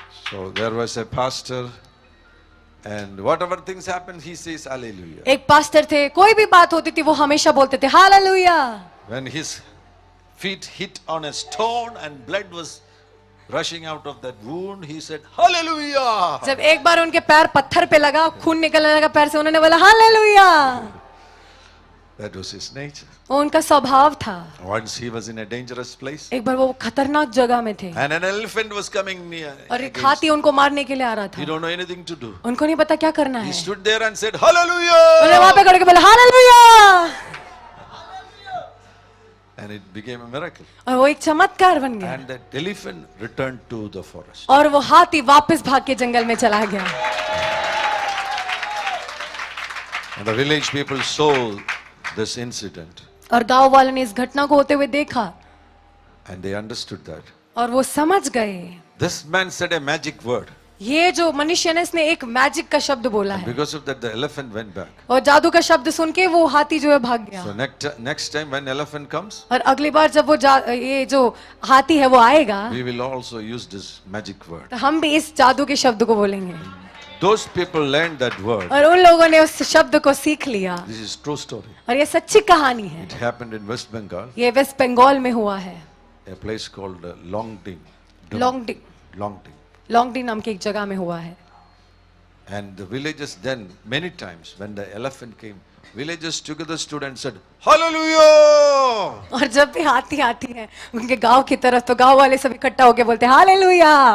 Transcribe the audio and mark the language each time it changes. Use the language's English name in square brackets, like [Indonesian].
[English] So there was a pastor, and whatever things happen, he says hallelujah. [Hindi] एक pastor थे, कोई भी बात होती थी वो हमेशा बोलते थे hallelujah. [English] When his feet hit on a stone and blood was rushing out of that wound, he said hallelujah. [Hindi] जब एक बार उनके पैर पत्थर पे लगा, खून निकलने लगा पैर से, उन्होंने बोला hallelujah. [English] That was his nature. [Hindi] वो उनका स्वभाव था। [English] Once he was in a dangerous place, [Hindi] एक बार वो खतरनाक जगह में थे [English] and an elephant was coming near. [Hindi] और एक हाथी उनको मारने के लिए आ रहा [English] He [Hindi] था। [English] don't know anything to do. [Hindi] उनको नहीं पता क्या करना [English] He [Hindi] है, [English] stood there and said [Hindi] उन्होंने [English] hallelujah. [Hindi] वहां पे खड़े के बोला hallelujah. [English] And and it became a miracle. [Hindi] और वो एक चमत्कार बन गया [English] And that elephant returned to the forest. [Hindi] और वो हाथी वापस भाग के जंगल में चला गया [English] And the village people saw this incident [Hindi] और गांव वालों ने इस घटना को होते हुए देखा [English] and they understood that. [Hindi] और वो समझ गए [English] This man said a magic word. [Hindi] ये जो मनुष्य ने इसने एक मैजिक का शब्द बोला है [English] Because of that, the elephant went back. [Hindi] और जादू का शब्द सुन के वो हाथी जो है भाग गया [English] So next time when elephant comes, [Hindi] और अगली बार जब वो ये जो हाथी है वो आएगा [English] we will also use this magic word. [Hindi] तो हम भी इस जादू के शब्द को बोलेंगे [English] Those people learned that word. [Hindi] और उन लोगों ने उस शब्द को सीख लिया [English] This is true story. [Hindi] और ये सच्ची कहानी है [English] It happened in West Bengal, [Hindi] ये वेस्ट बंगाल में हुआ है [English] a place called Longding. [Hindi] Longding [English] Longding. [Hindi] नाम की एक जगह में हुआ है [English] And the villagers then, many times, when the elephant came, villagers together stood and said, Hallelujah! [Hindi] और जब भी हाथी आती है उनके गांव की तरफ तो गांव वाले सब इकट्ठा होके बोलते हैं हालेलुया